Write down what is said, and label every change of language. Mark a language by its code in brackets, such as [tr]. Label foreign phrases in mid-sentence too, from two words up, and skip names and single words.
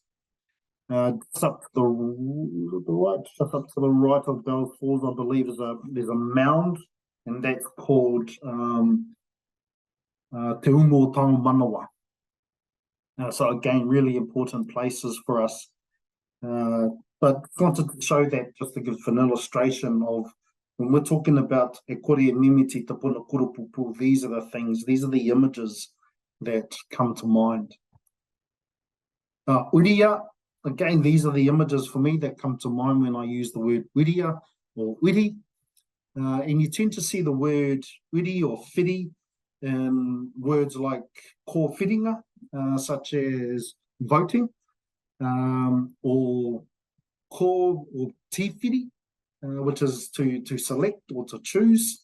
[en] Just up to the right of Bells Falls, I believe there's a mound, and that's called Te Umo Tau Manawa. So again, really important places for us. But wanted to show that just to give an illustration of when we're talking about [mi] e kore mimiti te puna koropupu, [en] these are the things, these are the images that come to mind. Uria. Again, these are the images for me that come to mind when I use the word uria or uri. And you tend to see the word uri or whiri in words like kōwhiringa, such as voting, or ko or tīwhiri, which is to select or to choose.